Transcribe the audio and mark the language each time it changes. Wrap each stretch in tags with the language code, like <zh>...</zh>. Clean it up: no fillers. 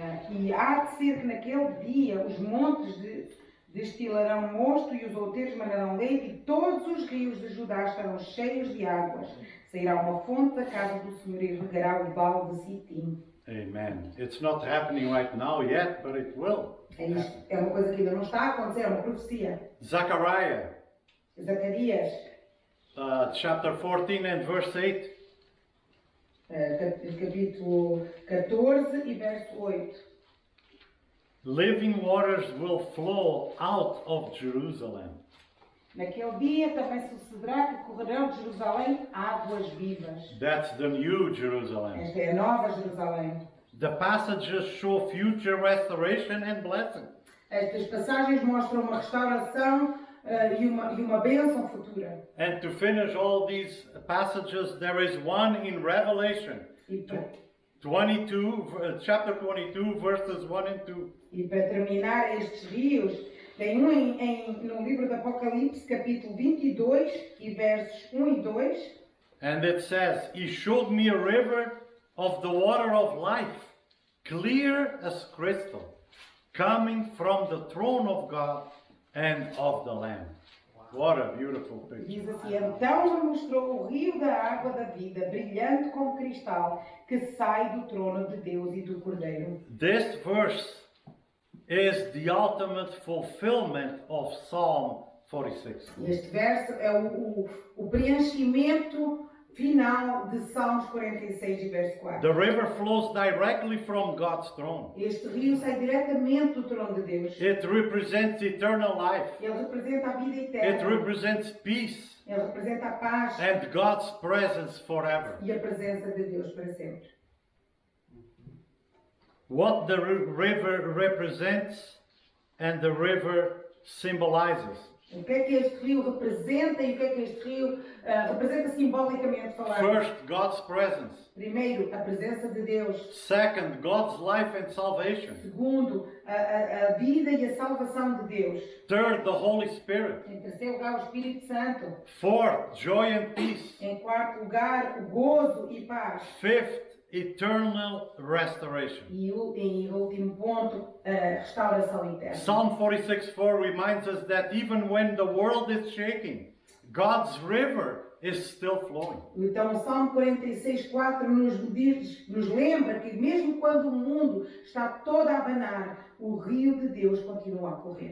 <pt>E há de ser que naquele dia os montes destilarão mosto e os outeiros manarão leite e todos os rios de Judá estarão cheios de águas. Sairá uma fonte da casa do Senhor e regará o vale de Sitim. Amen.</pt> <en>It's not happening right now yet, but it will.</en> <pt>É uma coisa que ainda não está a acontecer, é uma profecia.</pt> <en>Zechariah,</en> <pt>Zacarias,</pt> <en>chapter 14 and verse 8.</en> <pt>Capítulo 14 e verso 8.</pt> <en>Living waters will flow out of Jerusalem.</en> <pt>Naquele dia também sucederá que correrão de Jerusalém águas vivas.</pt> <en>That's the new Jerusalem.</en> <pt>Esta é a nova Jerusalém.</pt> <en>The passages show future restoration and blessing.</en> <pt>Estas passagens mostram uma restauração e uma bênção futura.</pt> <en>And to finish all these passages, there is one in Revelation,</en> <pt>E para,</pt> <en>22, chapter 22, verses 1 and 2.</en> <pt>e para terminar estes rios, tem um no livro do Apocalipse, capítulo 22, e versos 1 e 2.</pt> <en>And it says, He showed me a river of the water of life, clear as crystal, coming from the throne of God and of the Lamb. What a beautiful picture.</en> <pt>Diz assim: então me mostrou o rio da água da vida, brilhante como cristal, que sai do trono de Deus e do Cordeiro.</pt> <en>This verse is the ultimate fulfillment of Psalm 46.</en> <pt>Este verso é o preenchimento final de Salmos 46 e verso 4.</pt> <en>The river flows directly from God's throne.</en> <pt>Este rio sai diretamente do trono de Deus.</pt> <en>It represents eternal life.</en> <pt>Ele representa a vida</pt> <en>It</en> <pt>eterna.</pt> <en>represents peace</en> <pt>Ele representa a paz</pt> <en>and God's presence forever.</en> <pt>e a presença de Deus para sempre.</pt> <en>what the river represents and the river symbolizes.</en> <pt>O que é que este rio representa e o que é que este rio representa simbolicamente falando?</pt> <en>First, God's presence.</en> <pt>Primeiro, a presença de Deus.</pt> <en>Second, God's life and salvation.</en> <pt>Segundo, a vida e a salvação de Deus.</pt> <en>Third, the Holy Spirit.</en> <pt>Em terceiro lugar, o Espírito Santo.</pt> <en>Fourth, joy and peace.</en> <pt>Em quarto lugar, o gozo e paz.</pt> <en>Fifth, eternal restoration.</en> <pt>E em último ponto, a restauração eterna.</pt> <en>Psalm 46:4 reminds us that even when the world is shaking, God's river is still flowing.</en> <pt>Então, o Salmo 46:4 nos lembra que mesmo quando o mundo está todo a abanar, o rio de Deus continua a correr.</pt>